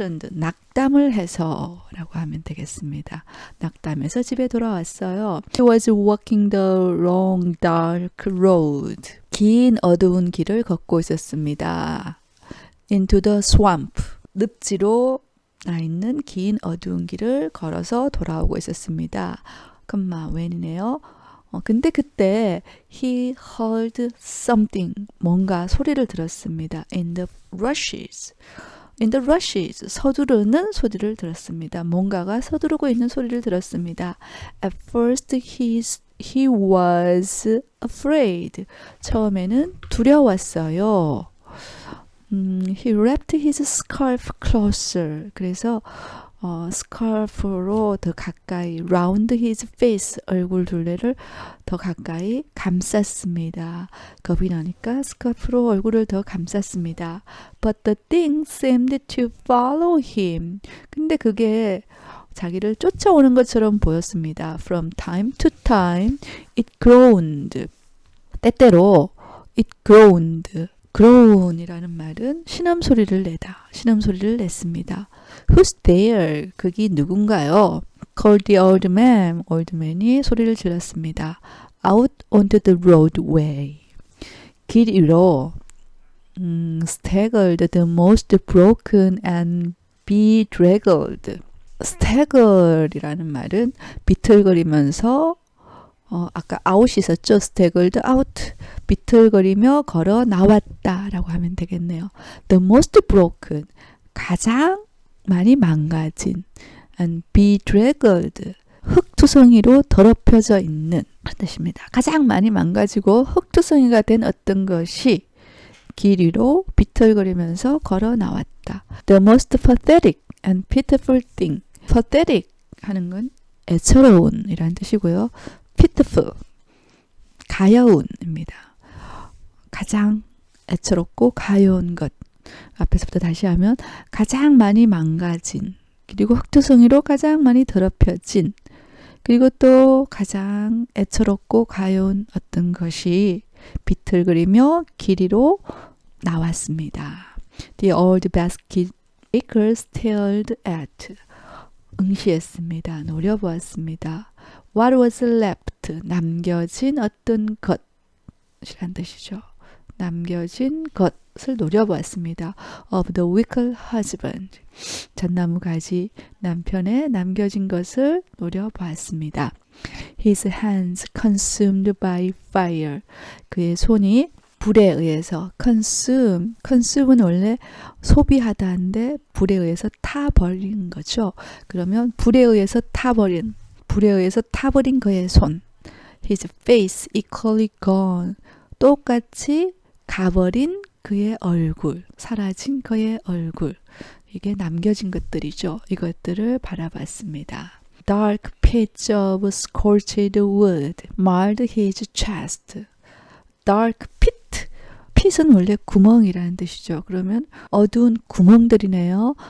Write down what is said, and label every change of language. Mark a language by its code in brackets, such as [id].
[ko] 낙담을 해서 라고 하면 되겠습니다. 낙담해서 집에 돌아왔어요. [en] He was walking the long dark road. [ko] 긴 어두운 길을 걷고 있었습니다. [en] Into the swamp. [ko] 늪지로 나 있는 긴 어두운 길을 걸어서 돌아오고 있었습니다. when이네요. 근데 그때 [en] he heard something, [ko] 뭔가 소리를 들었습니다. [en] In the rushes. In the rushes, [ko] 서두르는 소리를 들었습니다. 뭔가가 서두르고 있는 소리를 들었습니다. [en] At first he was afraid. [ko] 처음에는 두려웠어요. [en] He wrapped his scarf closer. [ko] 그래서 스카프로 더 가까이 [en] round his face, [ko] 얼굴 둘레를 더 가까이 감쌌습니다. 겁이 나니까 스카프로 얼굴을 더 감쌌습니다. [en] But the thing seemed to follow him. [ko] 근데 그게 자기를 쫓아오는 것처럼 보였습니다. From time to time it groaned. 때때로 [en] it groaned. [ko] groan이라는 말은 신음소리를 내다, 신음소리를 냈습니다. [en] Who's there? [ko] 그게 누군가요? [en] Called the old man. [ko] old man이 소리를 질렀습니다. [en] Out onto the roadway. 길 위로 staggered the most broken and bedraggled. [ko] stagger이라는 말은 비틀거리면서 아까 out 있었죠? [en] staggered out. [ko] 비틀거리며 걸어 나왔다 라고 하면 되겠네요. [en] The most broken. [ko] 가장 많이 망가진. [en] and bedraggled. [ko] 흙투성이로 더럽혀져 있는 뜻입니다. 가장 많이 망가지고 흙투성이가 된 어떤 것이 길 위로 비틀거리면서 걸어 나왔다. [en] The most pathetic and pitiful thing. [ko] pathetic 하는 건 애처로운 이라는 뜻이고요. pitiful, 가여운입니다. 가장 애처롭고 가여운 것. 앞에서부터 다시 하면 가장 많이 망가진, 그리고 흙투성이로 가장 많이 더럽혀진, 그리고 또 가장 애처롭고 가여운 어떤 것이 비틀거리며 길 위로 나왔습니다. [en] The old basket maker stared at. [ko] 응시했습니다. 노려보았습니다. [en] What was left? [ko] 남겨진 어떤 것이란 뜻이죠. 남겨진 것을 노려보았습니다. [en] Of the wicked husband. [ko] 잣나무 가지 남편의 남겨진 것을 노려보았습니다. [en] His hands consumed by fire. [ko] 그의 손이 불에 의해서 consume은 원래 소비하다인데 불에 의해서 타버린 거죠. 그러면 불에 의해서 타버린 그의 손. [en] His face equally gone. [ko] 똑같이 가버린 그의 얼굴, 사라진 그의 얼굴. 이게 남겨진 것들이죠. 이것들을 바라봤습니다. [en] Dark pits of scorched wood marred his chest. Dark pit. [ko] pit은 원래 구멍이라는 뜻이죠. 그러면 어두운 구멍들이네요.